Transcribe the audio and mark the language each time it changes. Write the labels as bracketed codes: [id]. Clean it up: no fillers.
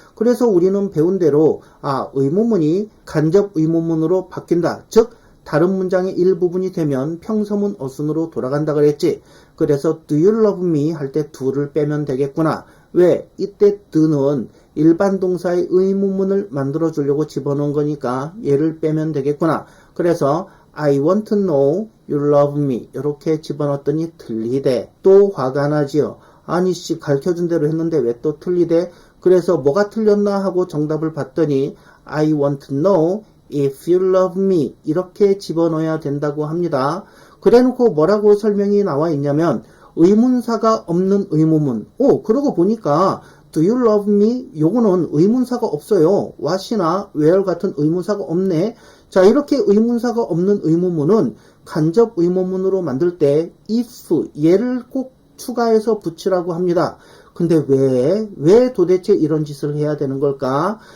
[ko] 그래서 우리는 배운 대로 의문문이 간접 의문문으로 바뀐다. 즉 다른 문장의 일부분이 되면 평서문 어순으로 돌아간다 그랬지. 그래서 [en] do you love me [ko] 할 때 do를 빼면 되겠구나. 왜? 이때 do는 일반 동사의 의문문을 만들어 주려고 집어넣은 거니까 얘를 빼면 되겠구나. 그래서 [en] I want to know you love me [ko] 이렇게 집어넣었더니 틀리대. 또 화가 나지요. 아니 씨 가르쳐준 대로 했는데 왜 또 틀리대? 그래서 뭐가 틀렸나 하고 정답을 봤더니 [en] I want to know if you love me [ko] 이렇게 집어넣어야 된다고 합니다. 그래놓고 뭐라고 설명이 나와 있냐면 의문사가 없는 의문문. 그러고 보니까 [en] Do you love me? [ko] 요거는 의문사가 없어요. what이나 where 같은 의문사가 없네. 자, 이렇게 의문사가 없는 의문문은 간접 의문문으로 만들 때 if, 얘를 꼭 추가해서 붙이라고 합니다. 근데 왜 도대체 이런 짓을 해야 되는 걸까?